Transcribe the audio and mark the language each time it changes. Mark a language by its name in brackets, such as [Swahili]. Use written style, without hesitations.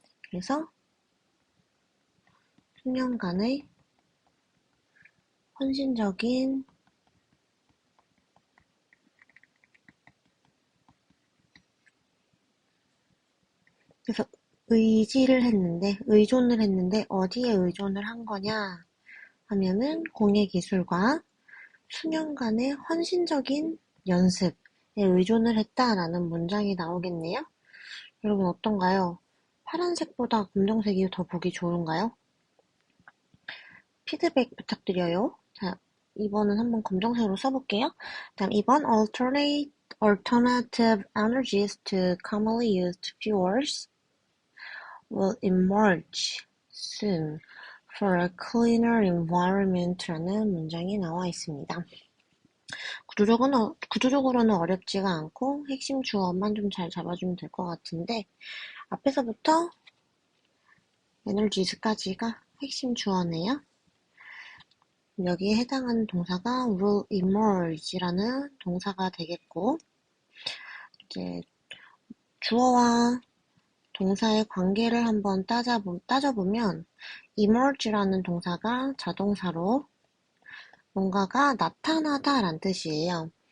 [Korean] 그래서 수년간의 헌신적인 그래서 의존을 했는데 어디에 의존을 한 거냐 하면은 공예기술과 수년간의 헌신적인 연습에 의존을 했다라는 문장이 나오겠네요. 여러분 어떤가요? 파란색보다 검정색이 더 보기 좋은가요? 피드백 부탁드려요. 자, 2번은 한번 검정색으로 써볼게요. 다음 2번 [English] alternative energies to commonly used fuels will emerge soon for a cleaner environment [Korean] 라는 문장이 나와 있습니다. 구조적으로는 어렵지가 않고 핵심 주어만 좀 잘 잡아주면 될 것 같은데 앞에서부터 energies까지가 핵심 주어네요. 여기에 해당하는 동사가 will emerge라는 동사가 되겠고 이제 주어와 동사의 관계를 한번 따져보면 emerge라는 동사가 자동사로 뭔가가 나타나다라는 뜻이에요.